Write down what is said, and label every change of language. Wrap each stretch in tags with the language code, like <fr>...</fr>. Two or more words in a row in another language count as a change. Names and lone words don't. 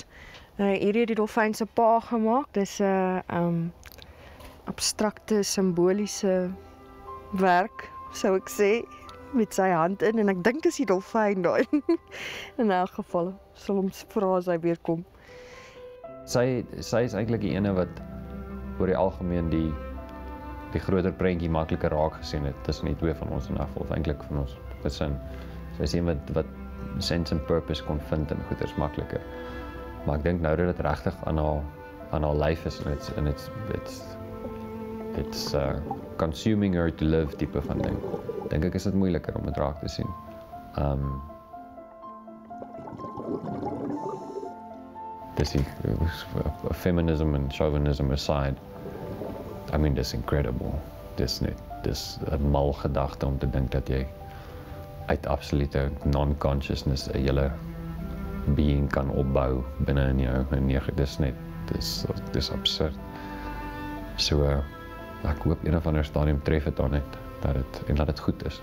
<af>Hierdie het die dolfyn se pa gemaak. Dis 'n abstrakte simboliese werk, sou ek sê, met sy hand in en ek dink dis die dolfyn daai. In elk geval sal hom vra as hy weer kom. Sy is eintlik die ene wat oor die algemeen die groter prentjie makliker raak gesien het tussen die twee van ons in afval, eintlik van ons gesin. Sy is een wat</af> <en>sense and purpose</en> <af>kon vind en goeders makliker. Maar ek dink nou dat dit regtig aan haar lyf is en</af> <en>it's consuming her to live</en> <af>tipe van ding. Dink ek is dit moeiliker om dit raak te sien. Dis</af> <en>feminism and chauvinism aside. I mean,</en> <af>dis incredible. Dis 'n mal gedagte om te dink dat jy uit absolute non-consciousness 'n hele being kan opbou binne in jou. Dis absurd. So ek hoop een of ander stadium tref dit dan net dat dit goed is.</af>